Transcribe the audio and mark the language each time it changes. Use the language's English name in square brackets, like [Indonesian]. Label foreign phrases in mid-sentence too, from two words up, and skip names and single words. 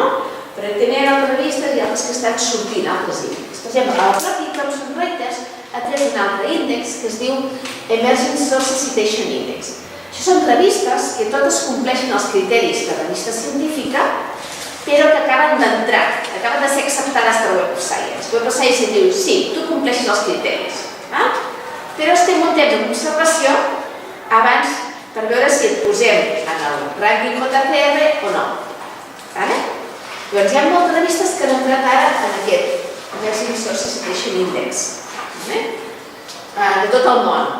[Catalan] Però també hi ha altres revistes i altres que estan sortint, altres índexs. Per exemple, el propi Thomson Reuters ha tret un altre índex que es diu Emerging Sources Citation Index. Això són revistes que totes compleixen els criteris de revista científica, però que acaben d'entrar, acaben de ser acceptades per Web of Science. Web of Science diu, sí, tu compleixes els criteris, però estem un temps d'observació abans per veure si et posem en el rànquing JCR o no. Llavors hi ha moltes revistes que han entrat ara en aquest Emerging Sources Citation Index de tot el món.